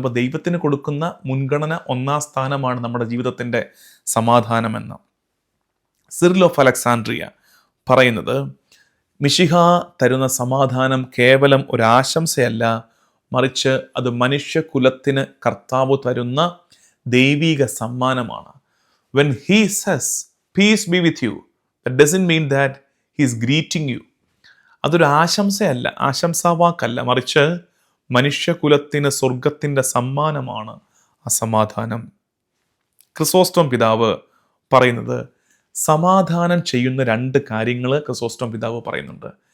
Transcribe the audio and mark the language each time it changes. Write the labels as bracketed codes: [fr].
[ml] അപ്പോൾ ദൈവത്തിന് കൊടുക്കുന്ന മുൻഗണന 1-ാം സ്ഥാനമാണ് നമ്മുടെ ജീവിതത്തിൻ്റെ സമാധാനമെന്ന്. സിറിൽ ഓഫ് അലക്സാൻഡ്രിയ പറയുന്നത്, മിശിഹ തരുന്ന സമാധാനം കേവലം ഒരാശംസയല്ല, മറിച്ച് അത് മനുഷ്യകുലത്തിന് കർത്താവ് തരുന്ന ദൈവിക സമ്മാനമാണ്. [en] When he says, peace be with you, that doesn't mean that he is greeting you. [ml] അതൊരു ആശംസയല്ല, ആശംസാവാക്കല്ല, മറിച്ച് മനുഷ്യകുലത്തിന് സ്വർഗത്തിൻ്റെ സമ്മാനമാണ് ആ സമാധാനം. ക്രിസോസ്റ്റം പിതാവ് പറയുന്നത്, സമാധാനം ചെയ്യുന്ന 2 കാര്യങ്ങൾ ക്രിസോസ്റ്റം പിതാവ് പറയുന്നുണ്ട്.